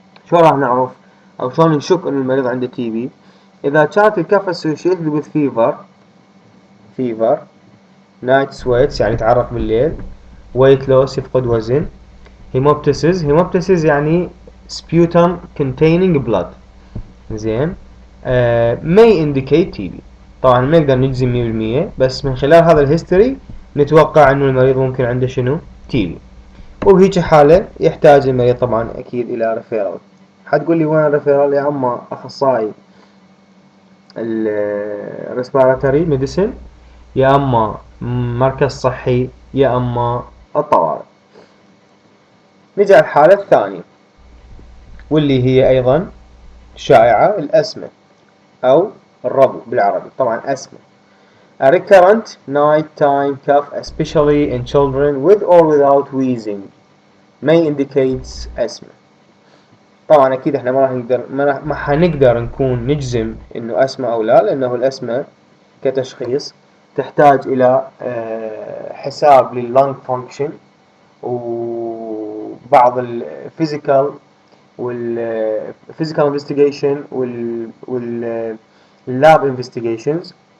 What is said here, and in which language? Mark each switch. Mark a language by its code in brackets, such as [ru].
[ar] شو راح نعرف او شلون نشك ان المريض عنده تي بي؟ اذا كانت الكف [en] associated with fever night sweats [ar] يعني تعرق بالليل، [en] weight loss [ar] يفقد وزن، hemoptysis يعني [en] sputum containing blood. زين، may indicate TB. [ar] طبعا ما نقدر نجزم 100%، بس من خلال هذا الهيستوري نتوقع انه المريض ممكن عنده شنو؟ TB. وبهيك حالة يحتاج المريض طبعا اكيد الى ريفيرال. حتقول لي وين الريفيرال؟ يا اما اخصائي الريسبيراتوري ميديسن، يا اما مركز صحي، يا اما الطوارئ. نجي على الحالة الثانية واللي هي ايضا شائعة، الاسمة او الربو بالعربي، طبعا اسمة. [en] A recurrent nighttime cough, especially in children with or without wheezing, may indicate asthma. [ar] طبعا اكيد احنا ما حنقدر نكون نجزم انه اسمى او لا، لانه الاسمى كتشخيص تحتاج الى حساب لللنج فانكشن وبعض الفيزيكال والفيزيكال انفستيجيشن واللاب انفستيجيشنز.